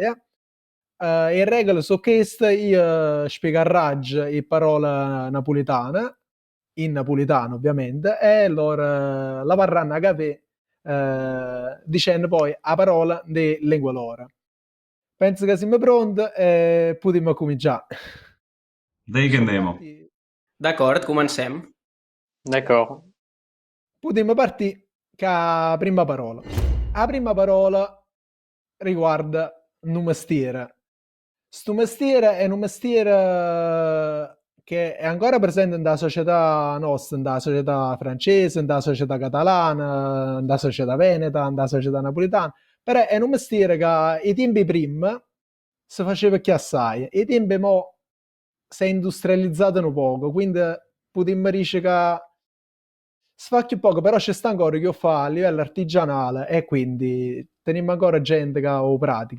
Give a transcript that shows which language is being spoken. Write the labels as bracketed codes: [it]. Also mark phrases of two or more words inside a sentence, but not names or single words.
[it] Le regole sono queste, io spiegherò le parole napoletane, in napoletano ovviamente, e loro la varranno a capire dicendo poi a parola di lingua loro. Penso che siamo pronti e potremmo cominciare. Dai che Possiamo andiamo. partire? [ca] D'acord, comencem. [fr] D'accord. [it] Potremmo partire con la prima parola. La prima parola riguarda un mestiere. Sto mestiere è un mestiere che è ancora presente nella società nostra, nella società francese, nella società catalana, nella società veneta, nella società napoletana, però è un mestiere che ai tempi prima si faceva più assai, i tempi mo si è industrializzato un poco, quindi potremmo dire che si fa più poco, però c'è sta ancora che lo fa a livello artigianale e quindi teniamo ancora gente che lo pratica.